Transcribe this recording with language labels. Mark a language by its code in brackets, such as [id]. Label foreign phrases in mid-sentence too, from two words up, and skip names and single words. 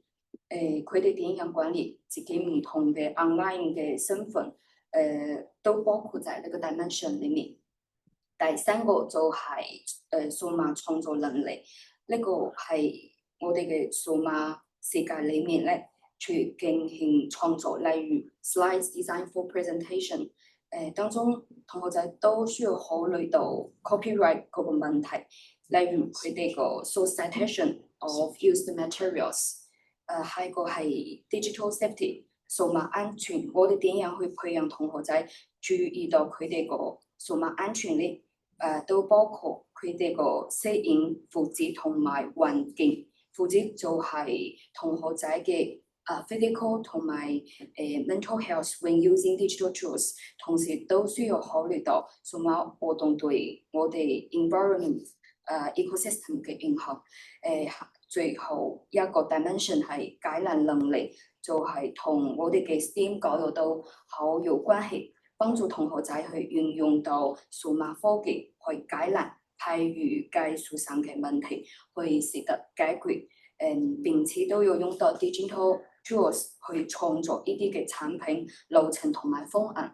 [yue] 佢哋點樣管理自己唔同嘅 online 嘅身份？都包括在呢個 dimension 裡面。第三個就係數碼創作能力。呢個係我哋嘅數碼世界裡面咧，去進行創作，例如 [en] slides design for presentation。 [yue] 當中同學仔都需要考慮到 copyright 嗰個問題，例如佢哋個 [en] source citation of used materials。 [yue] 下一個係 [en] digital safety [yue] 數碼安全。我哋點樣去培養同學仔注意到佢哋個數碼安全咧？都包括佢哋個適應負責同埋環境。負責就係同學仔嘅physical 同埋 [en] mental health when using digital tools， [yue] 同時都需要考慮到數碼活動對我哋 [en] environment ecosystem [yue] 嘅影響。最後一個 dimension 係解難能力，就係同我哋嘅 STEAM 教育都好有關係，幫助同學仔去運用到數碼科技去解難。譬如技術上嘅問題，去識得解決，並且都要用到 [en] digital tools [yue] 去創作呢啲嘅產品流程同埋方案。